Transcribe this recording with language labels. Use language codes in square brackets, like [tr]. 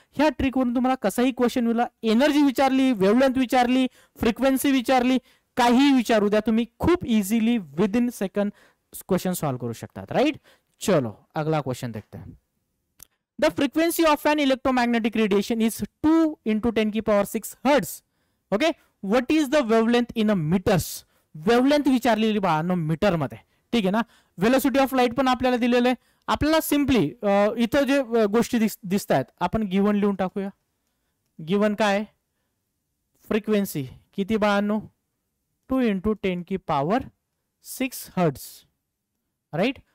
[mr] ह्या ट्रिक वरून तुम्हाला कसाही क्वेश्चन विला, एनर्जी विचारली, वेवलेंथ विचारली, फ्रिक्वेन्सी विचारली, काही विचारू द्या, तुम्ही खूप easily [en] within second [mr] question solve करू शकतात. [en] Right. [hi] चलो अगला क्वेश्चन देखते हैं. [en] The frequency of an electromagnetic radiation is 2 × 10⁶ hertz. Okay. What is the wavelength in a metres? [mr] Wavelength विचारलेली बाळांनो मीटर मध्ये. ठीक आहे ना. वेलोसिटी ऑफ लाईट पण आपल्याला दिलेलं आहे. आपल्याला सिंपली इथं जे गोष्टी दिसत आहेत आपण गिवन लिहून टाकूया. गिवन काय? फ्रिक्वेन्सी किती बाळांनो? 2 × 10⁶ हर्ट्ज. राईट.